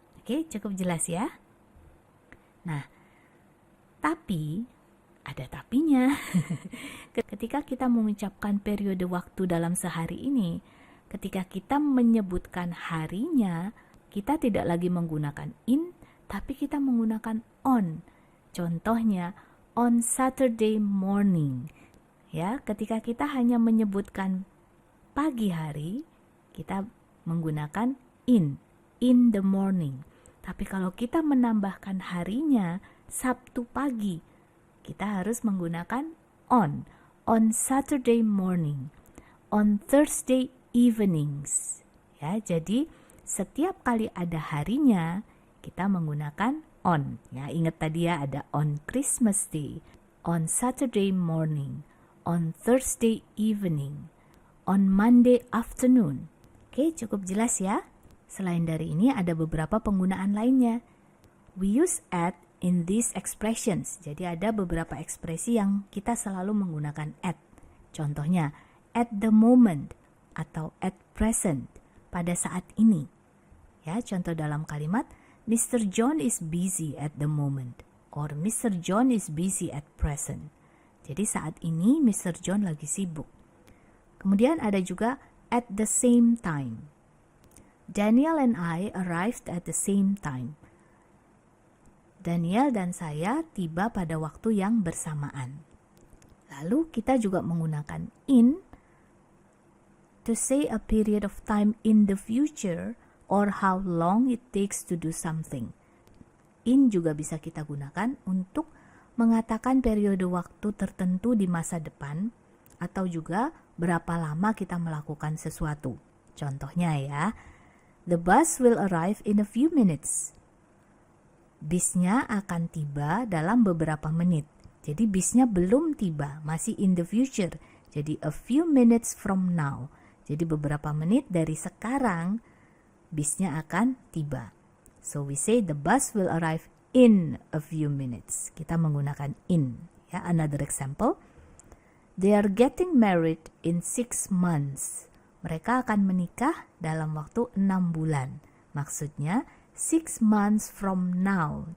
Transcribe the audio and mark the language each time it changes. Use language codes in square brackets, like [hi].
[id] Oke, cukup jelas ya. Nah, tapi ada tapinya. Ketika kita mengucapkan periode waktu dalam sehari ini, ketika kita menyebutkan harinya, kita tidak lagi menggunakan in, tapi kita menggunakan on. Contohnya, [en] on Saturday morning. [id] Ya, ketika kita hanya menyebutkan pagi hari, kita menggunakan [en] in the morning. [id] Tapi kalau kita menambahkan harinya, Sabtu pagi, kita harus menggunakan [en] on Saturday morning, on Thursday evenings. [id] Ya, jadi setiap kali ada harinya, kita menggunakan on. Ya, ingat tadi ya, ada [en] on Christmas Day, on Saturday morning, on Thursday evening, on Monday afternoon. [id] Oke, cukup jelas ya. Selain dari ini ada beberapa penggunaan lainnya. [en] We use at in these expressions. [id] Jadi ada beberapa ekspresi yang kita selalu menggunakan at. Contohnya, [en] at the moment [id] atau [en] at present, [id] pada saat ini. Ya, contoh dalam kalimat, Mr. [en] John is busy at the moment, or Mr. John is busy at present. [id] Jadi saat ini Mr. John lagi sibuk. Kemudian ada juga [en] at the same time. Daniel and I arrived at the same time. [id] Daniel dan saya tiba pada waktu yang bersamaan. Lalu kita juga menggunakan [en] in to say a period of time in the future or how long it takes to do something. [id] In juga bisa kita gunakan untuk mengatakan periode waktu tertentu di masa depan atau juga berapa lama kita melakukan sesuatu. Contohnya ya, [en] the bus will arrive in a few minutes. [id] Bisnya akan tiba dalam beberapa menit. Jadi bisnya belum tiba, masih [en] in the future. [id] Jadi [en] a few minutes from now. [id] Jadi beberapa menit dari sekarang bisnya akan tiba. [en] So we say the bus will arrive in a few minutes. [id] Kita menggunakan in. Ya, [en] another example. They are getting married in 6 months. [id] Mereka akan menikah dalam waktu 6 bulan. Maksudnya [en] 6 months from now.